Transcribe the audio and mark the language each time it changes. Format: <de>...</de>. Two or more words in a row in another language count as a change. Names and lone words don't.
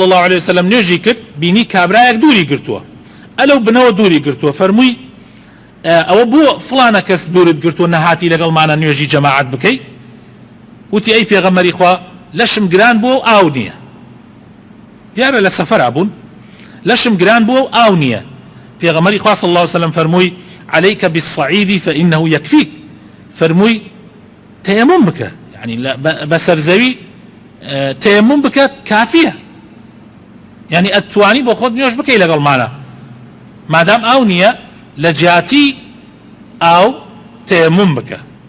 <ar>الله عليه وسلم</ar> <ckb>نوێژی کرد بینی کابرایەک دووری گرتووە ئەلەو بنەوە دووری گرتووە فەرمووی ئەوە بۆ فلانە کەس دوورت گرتووە نەهاتی لەگەڵمانە نوێژی جەماعەت بکەی وتی ئەی پێغەمبەری خوا لەشم گران بۆ ئاو نییە دیارە لە سەفەرا بوون لەشم گران بۆ ئاو نییە پێغەمبەری خوا</ckb> <ar>صلی الله عليه وسلم</ar> <ckb>فەرمووی</ckb> <ar>عليك بالصعيد فإنه يكفيك</ar> <ckb>فەرمووی تەیەموم بکە يعني بەسەرزەوی تەیەموم بکە کافیە يعني ئەتوانی بۆ خۆت نوێژ بکەی لەگەڵمانە مادام ئاو نییە لە جیاتی ئاو تەیەموم بکە.</ckb>